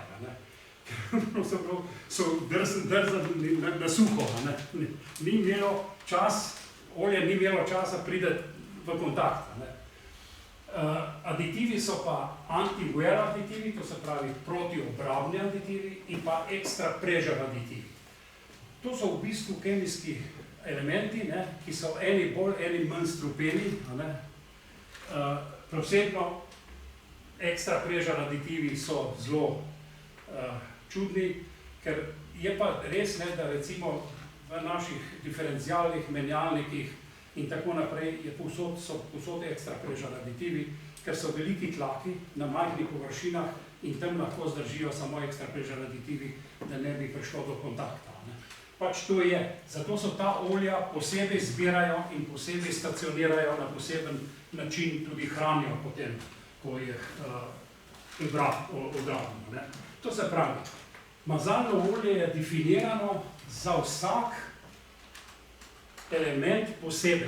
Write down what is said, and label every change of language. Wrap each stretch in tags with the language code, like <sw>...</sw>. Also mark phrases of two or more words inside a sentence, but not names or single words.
<sl>Pravzaprav so drzali na suho, ne. Ni imelo čas, olje ni imelo časa priti v kontakt. Ne. Aditivi so pa anti-wear aditivi, to se pravi protiobrambni aditivi in pa</sl> <en>extra pressure</en> <sl>aditivi. To so v bistvu kemijski elementi, ne, ki so eni bolj, eni manj strupeni. Posebno</sl> <en>extra pressure</en> <sl>aditivi so zelo čudni, ker je pa res, ne, da recimo v naših diferencialnih menjalnikih in tako naprej so povsod</sl> <en>extra pressure</en> <sl>aditivi, ker so veliki tlaki na majhnih površinah in tam lahko zdržijo samo</sl> <en>extra pressure</en> <sl>aditivi, da ne bi prišlo do kontakta. Ne. Pač to je. Zato so ta olja posebej zbirajo in posebej stacionirajo, na poseben način tudi hranijo potem, ko jih obrabimo. To se pravi, mazalno olje je definirano za vsak element posebej.</sl>